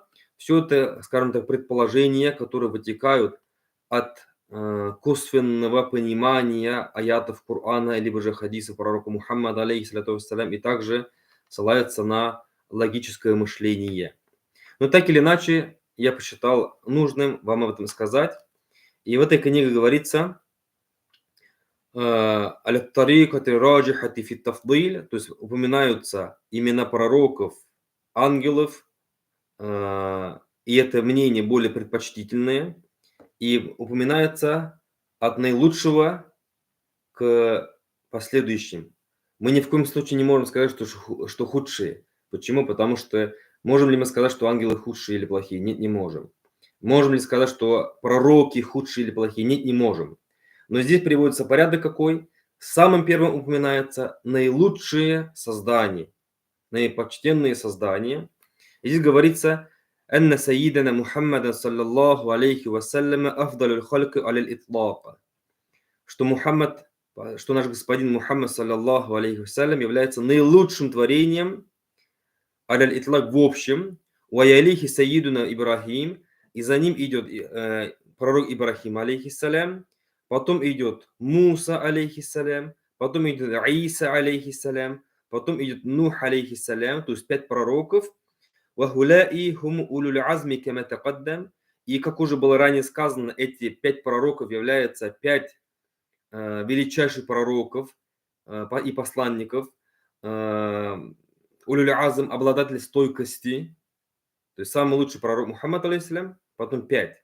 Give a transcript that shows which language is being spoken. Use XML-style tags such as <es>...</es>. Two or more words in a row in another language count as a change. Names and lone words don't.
<ru>Все это, скажем так, предположения, которые вытекают от косвенного понимания аятов Корана, либо же хадиса пророка Мухаммада,</ru> <ar>عليه الصلاة والسلام,</ar> <ru>и также ссылаются на логическое мышление. Но так или иначе, я посчитал нужным вам об этом сказать. И в этой книге говорится,</ru> <ar>«الطريقة الراجحة في التفضيل»,</ar> <ru>то есть упоминаются имена пророков, ангелов, и это мнение более предпочтительное, и упоминается от наилучшего к последующим. Мы ни в коем случае не можем сказать, что худшие. Почему? Потому что можем ли мы сказать, что ангелы худшие или плохие? Нет, не можем. Можем ли сказать, что пророки худшие или плохие? Нет, не можем. Но здесь приводится порядок какой? Самым первым упоминается наилучшие создания, наипочтенные создания. И здесь говорится,</ru> <ar>«أن سيدنا محمدا صلى الله عليه وسلم أفضل الخلق على الإطلاق»,</ar> <ru>что наш господин Мухаммад</ru> <ar>صلى الله عليه وسلم</ar> <ru>является наилучшим творением</ru> <ar>على الإطلاق</ar> <ru>в общем,</ru> <ar>ويليه سيدنا إبراهيم,</ar> <ru>и за ним идет пророк Ибрахим алейхиссалям, потом идет Муса алейхиссалям, потом идет Иса алейхиссалям, потом идет Нух алейхиссалям, то есть 5 пророков.</ru> <ar>وهؤلاء هم أولو العزم كما تقدم.</ar> <ru>И как уже было ранее сказано, эти 5 пророков являются 5 величайших пророков и посланников.</ru> <ar>أولو العزم,</ar> <ru>обладатель стойкости, то есть самый лучший пророк Мухаммад, алейхиссалям, потом 5.</ru>